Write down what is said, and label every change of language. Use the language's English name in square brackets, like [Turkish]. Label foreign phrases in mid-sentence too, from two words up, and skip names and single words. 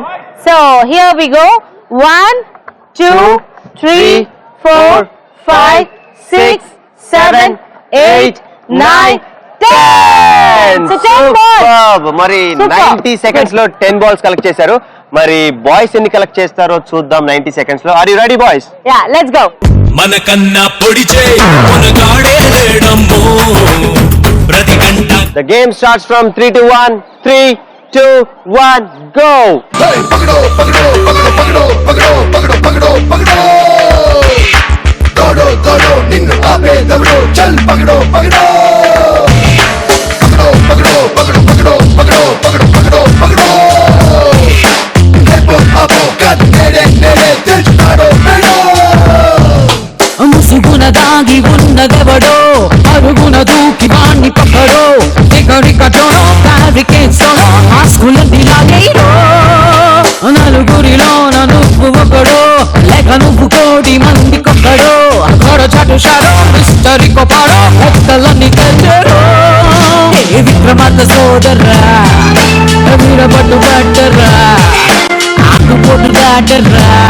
[English] So here we go. 1 2 3 4 5 6 7 8 9 10. So 10 balls. [Telugu] మరి 90 సెకండ్స్ లో 10 [English] balls collect [Telugu] చేశారు. మరి బాయ్స్ ఎన్ని కలెక్ట్ చేస్తారో చూద్దాం 90 సెకండ్స్ లో. [English] Are you ready boys? Ya, let's go. [Telugu] మన కన్నా పొడిచే మనగాడే లేడమ్మో ప్రతి గంట. [English] The game starts from 3 to 1. 3 2 1 go. Hey, pagdo pagdo pagdo pagdo pagdo pagdo pagdo pagdo dodo dodo ninnu aape davdo chal pagdo pagdo pagdo pagdo pagdo pagdo pagdo pagdo pagdo lepo apo kat nede nede dilchado pedo [Telugu] ముసుగున దాగి ఉన్నదెవడో అరుగున దూకి వాణ్ణి పక్కడో ఎగరికటోనో ఫ్యాబ్రికేట్స్తోనో ఆస్కులన్నీ లాగేరో నలుగురిలోన నువ్వు ఒకడో లేక నువ్వు 1,000,000 మందికొక్కడో అక్కడ చటుషారో మిస్టరీ కొపాడో లెక్కలన్నీ తెచ్చరో ప్రమాద సోదరా వీర పట్టు పట్టరా ఆకు పొట్టు దాటరా